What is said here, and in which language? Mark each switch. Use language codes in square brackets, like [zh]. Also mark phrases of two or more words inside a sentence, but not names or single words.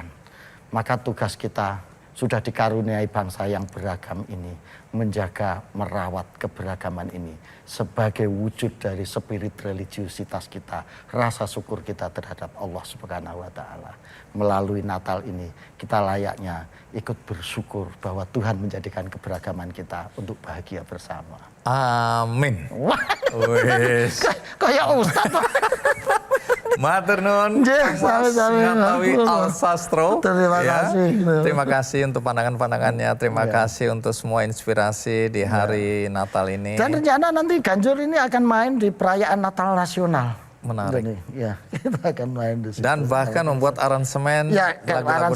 [id] Maka tugas kita sudah dikaruniai bangsa yang beragam ini menjaga, merawat keberagaman ini sebagai wujud dari spirit religiusitas kita, rasa syukur kita terhadap Allah [ar] سبحانه وتعالى. [id] Melalui Natal ini kita layaknya ikut bersyukur bahwa Tuhan menjadikan keberagaman kita untuk bahagia bersama. Amin. Kayak Ustaz. [jv] Matur nuwun. Nggih, sami-sami. [id] Ngatawi Alsastro. Terima Ya. kasih. Terima kasih untuk pandangan-pandangannya. Terima kasih untuk semua inspirasi di hari Natal ini. Dan rencana nanti Ganjur ini akan main di perayaan Natal Nasional. Menarik. Jadi, ya, kita akan main di situ. Dan bahkan membuat aransemen ya, lagu-lagu